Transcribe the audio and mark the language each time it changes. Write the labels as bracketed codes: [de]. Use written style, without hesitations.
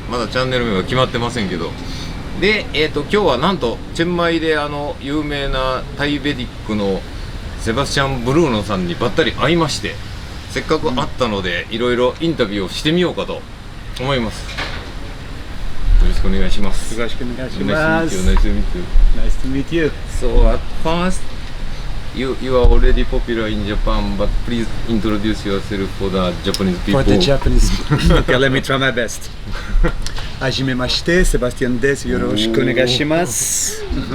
[ja] まだチャンネル名は決まってませんけど。で、今日はなんとチェンマイで有名なタイベディックのセバスチャン・ブルーノさんにばったり会いまして、せっかく会ったのでいろいろインタビューをしてみようかと思います。よろしくお願いします。よろしくお願いします。 [en] Nice to meet you. Nice to meet you. So at first, you are already popular in Japan, but please introduce yourself for the Japanese people. For the Japanese people. Okay, let me try my best. [ja] はじめまして、セバスティアンです。よろしくお願いします。